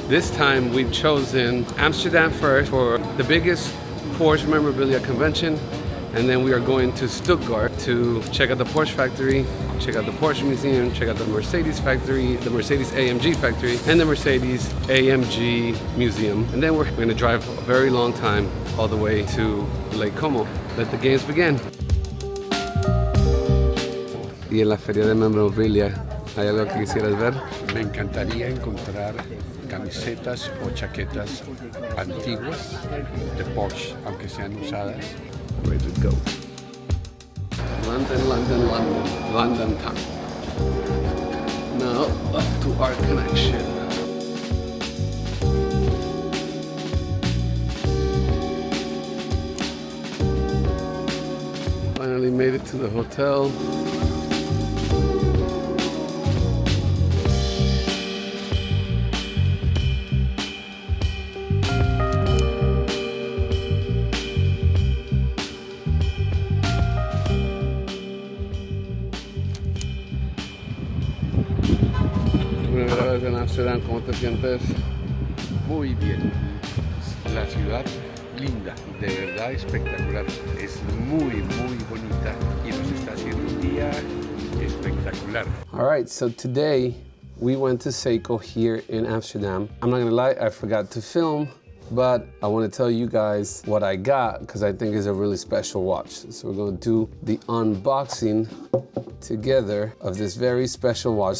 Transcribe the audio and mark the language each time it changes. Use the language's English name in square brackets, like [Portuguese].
[English] This time we've chosen Amsterdam first for the biggest Porsche Memorabilia convention, and then we are going to Stuttgart to check out the Porsche factory, check out the Porsche Museum, check out the Mercedes factory, the Mercedes AMG factory, and the Mercedes AMG Museum. And then we're going to drive a very long time all the way to Lake Como. Let the games begin. [Spanish] Y en la feria de Memorabilia, ¿hay algo que quisieras ver? Me encantaría encontrar camisetas o chaquetas antiguas de Porsche, aunque sean usadas. [English] Ready to go. London, London, London, London town. Now up to our connection. Finally made it to the hotel. [Spanish] Primera vez en Amsterdam, ¿cómo te sientes? Muy bien. La ciudad linda, de verdad espectacular. Es muy, muy bonita y nos está haciendo un día espectacular. [English] All right, so today we went to Seiko here in Amsterdam. I'm not gonna lie, I forgot to film, but I want to tell you guys what I got because I think it's a really special watch. So we're going to do the unboxing together of this very special watch.